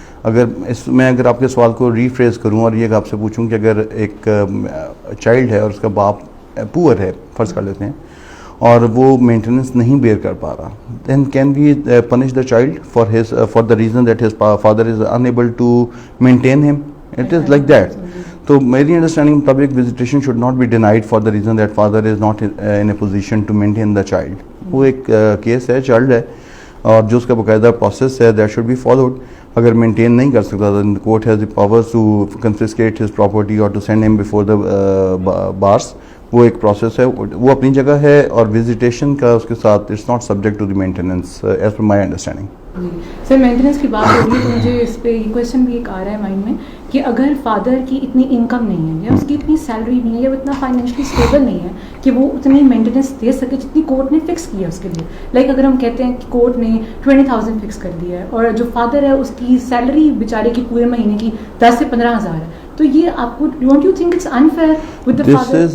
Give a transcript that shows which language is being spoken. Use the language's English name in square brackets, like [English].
[Urdu] اگر آپ کے سوال کو ریفریز کروں اور یہ آپ سے پوچھوں کہ اگر ایک چائلڈ ہے اور اس کا باپ پور ہے فرض کر لیتے ہیں اور وہ مینٹیننس نہیں بیئر کر پا رہا, [English] Then can we punish the child for the reason that his father is unable to maintain him. It is like that. [Urdu] تو میری انڈرسٹینڈنگ مطابق [English] Visitation should not be denied for the reason that father is not in a position to maintain the child. [Urdu] وہ ایک case ہے, child ہے اور جو اس کا باقاعدہ پروسیس ہے [English] That should be followed. [Urdu] اگر مینٹین نہیں کر سکتا [English] then the court has the powers to confiscate his property or to send him before the bars. [Urdu] وہ ایک پروسیس ہے, وہ اپنی جگہ ہے, اور وزیٹیشن کا اس کے ساتھ [English] It's not subject to the maintenance as per my understanding. [Urdu] Sir maintenance کی بات ہو رہی ہے تو مجھے اس پہ یہ کویشچن بھی ایک آ رہا ہے مائنڈ میں کہ اگر فادر کی اتنی انکم نہیں ہے یا اس کی اتنی سیلری نہیں ہے یا وہ اتنا فائنینشلی اسٹیبل نہیں ہے کہ وہ اتنی مینٹیننس دے سکے جتنی کورٹ نے فکس کی ہے اس کے لیے, لائک اگر ہم کہتے ہیں کہ کورٹ نے 20,000 فکس کر دیا ہے اور جو فادر ہے اس کی سیلری بیچارے کی پورے مہینے کی 10 سے 15,000 ہے, تو یہ آپ کو [English] Don't you think it's unfair with the father?